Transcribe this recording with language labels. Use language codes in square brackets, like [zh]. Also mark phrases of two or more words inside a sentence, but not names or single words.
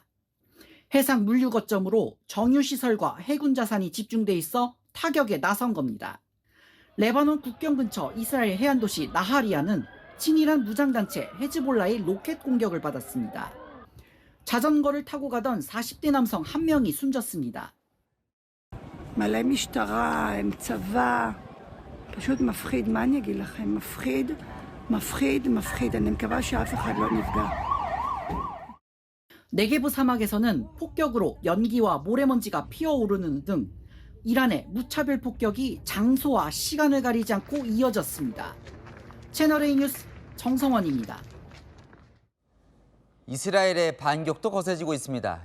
[ko] 해상 물류 거점으로 정유시설과 해군 자산이 집중돼 있어 타격에 나선 겁니다. 레바논 국경 근처 이스라엘 해안도시 나하리아는 친이란 무장단체 헤즈볼라의 로켓 공격을 받았습니다. 자전거를 타고 가던 40대 남성 1명이 숨졌습니다. [he] מלא משטרה, הם צבא, פשוט מפחיד, מה אני אגיד לכם? מפחיד, מפחיד, מפחיד. אני מקווה שאף אחד לא נפגע. [ko] 네게브 사막에서는 폭격으로 연기와 모래먼지가 피어오르는 등 이란의 무차별 폭격이 장소와 시간을 가리지 않고 이어졌습니다. 채널A 뉴스 정성원입니다. 이스라엘의 반격도 거세지고 있습니다.